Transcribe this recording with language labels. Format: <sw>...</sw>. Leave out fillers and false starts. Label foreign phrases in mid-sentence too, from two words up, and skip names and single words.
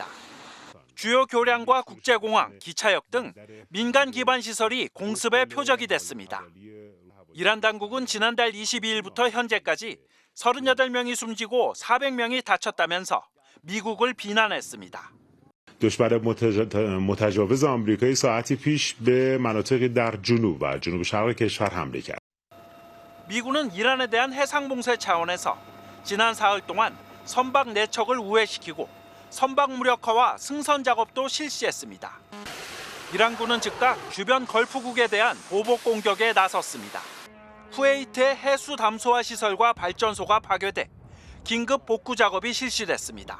<ko>주요 교량과 국제공항, 기차역 등 민간 기반 시설이 공습의 표적이 됐습니다. 이란 당국은 지난달 22일부터 현재까지 38명이 숨지고 400명이 다쳤다면서 미국을 비난했습니다.</ko> <fa>دشمن متجاوز آمریکایی ساعتی پیش به مناطقی در جنوب و جنوب شرق کشور حمله کرد.</fa> <ko>미군은 이란에 대한 해상 봉쇄 차원에서 지난 사흘 동안 선박 4척을 우회시키고 선박 무력화와 승선 작업도 실시했습니다. 이란군은 즉각 주변 걸프국에 대한 보복 공격에 나섰습니다. 쿠웨이트의 해수 담수화 시설과 발전소가 파괴돼 긴급 복구 작업이 실시됐습니다.</ko>